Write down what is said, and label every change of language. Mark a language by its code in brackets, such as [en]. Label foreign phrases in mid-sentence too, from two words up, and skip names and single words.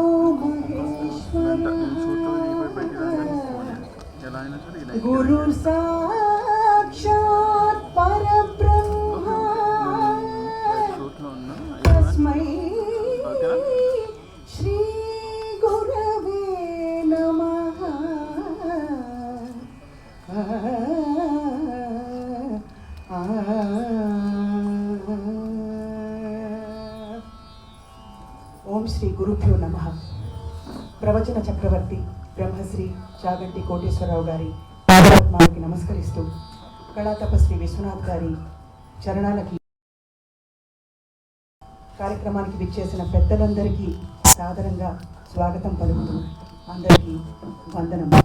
[sa] महेश्वरः गुरुर् साक्षात् परब्रह्म तस्मै श्री गुरवे नमः। ఓం శ్రీ గురుభ్యో నమః. [te] ప్రవచన చక్రవర్తి బ్రహ్మశ్రీ చాగంటి కోటేశ్వరరావు గారి పాదపద్మాలకి నమస్కరిస్తూ కళా తపస్వి విశ్వనాథ్ గారి చరణాలకి కార్యక్రమానికి విచ్చేసిన పెద్దలందరికీ సాదరంగా స్వాగతం పలుకుతూ అందరికీ వందనం.